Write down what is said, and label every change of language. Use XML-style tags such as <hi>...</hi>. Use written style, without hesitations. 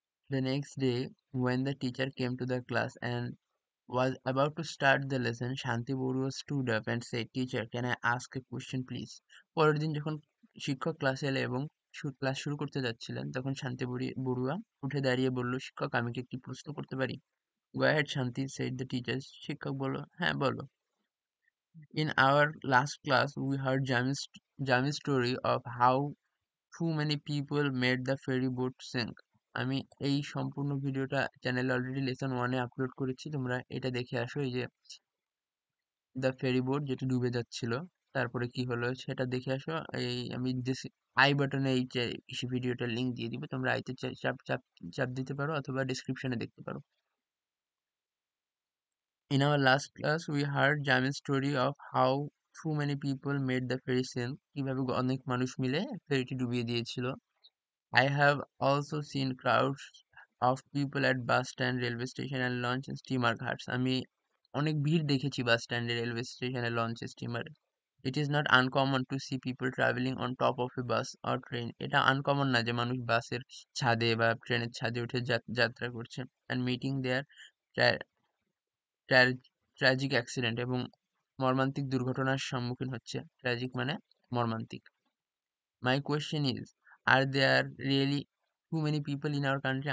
<en>The next day, when the teacher came to the class and was about to start the lesson, Shanti Borua stood up and said, "Teacher, can I ask a question, please?"</en> <bn>পরের দিন যখন শিক্ষক ক্লাসে এলে এবং class শুরু করতে যাচ্ছিলেন, তখন শান্তি বড়ুয়া উঠে দাঁড়িয়ে বলল, "শিক্ষক, আমি কি একটি প্রশ্ন করতে পারি?"</bn> <en>"Go ahead, Shanti," said the teacher.</en> <bn>শিক্ষক বলল, "হ্যাঁ, বলো."</bn> <en>In our last class, we heard Jami's story of how too many people made the ferry boat sink.</en> <bn>আমি এই সম্পূর্ণ ভিডিওটা চ্যানেলে অলরেডি লেসন 1-এ আপলোড করেছি, তোমরা এটা দেখে আসো। এই যে দ্য ফেরি বোট যেটা ডুবে যাচ্ছিল, তারপরে কি হলো সেটা দেখে আসো। এই আমি আই বাটনে এই ভিডিওটার লিংক দিয়ে দিব, তোমরা আইতে চাপ চাপ চাপ দিতে পারো অথবা ডিসক্রিপশনে দেখতে পারো।</bn> <en>In our last class, we heard Jamie's story of how too many people made the ferry sink,</en> <bn>কিভাবে অনেক মানুষ মিলে ফেরিটি ডুবিয়ে দিয়েছিল।</bn> <en>I have also seen crowds of people at bus stand, railway station and launch and steamer ghats.</en> <bn>আমি অনেক ভিড় দেখেছি বাস স্ট্যান্ডে, রেলওয়ে স্টেশনে, launch, স্টিমারে।</bn> <en>It is not uncommon to see people traveling on top of a bus or train.</en> <bn>এটা uncommon না যে মানুষ বাসের ছাদে বা ট্রেনের ছাদে উঠে যাত্রা করছে।</bn> <en>And meeting their tragic accident</en> <bn>এবং মর্মান্তিক দুর্ঘটনার সম্মুখীন হচ্ছে। ট্র্যাজিক মানে মর্মান্তিক।</bn> <en>My question is, are there really too many people in our country?</en>